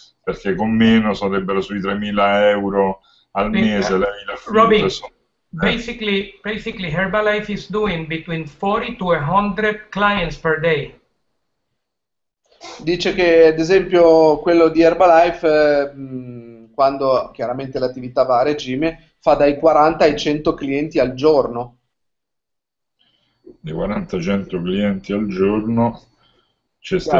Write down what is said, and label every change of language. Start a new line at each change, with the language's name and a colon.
Italian: perché con meno sarebbero sui 3.000 euro al mese.
English: Robin, basically Herbalife is doing between 40 to 100 clients per day.
Italian: Dice che ad esempio quello di Herbalife, quando chiaramente l'attività va a regime, fa dai 40 ai 100 clienti al giorno. Dei 40-100 clienti al giorno ci stai